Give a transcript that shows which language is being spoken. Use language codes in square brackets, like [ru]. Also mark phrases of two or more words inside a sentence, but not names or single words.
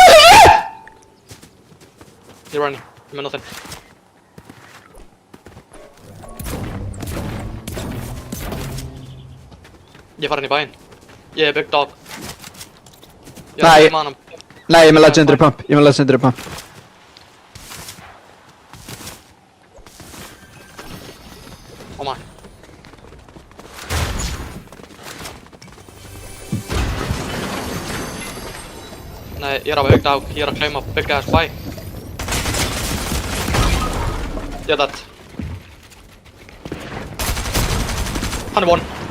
[is] Ég er running, ég með nothing. Ég fara inn í bæinn. Ég er [en] big dog. [is] Ég er að hlaupa hann. Nei, ég er með [en] legendary pump. Oh my. [is] Nei, ég er á [en] big dog, [is] ég er að claima [en] big ass [is] bæ. Ég er dead. Hann er one.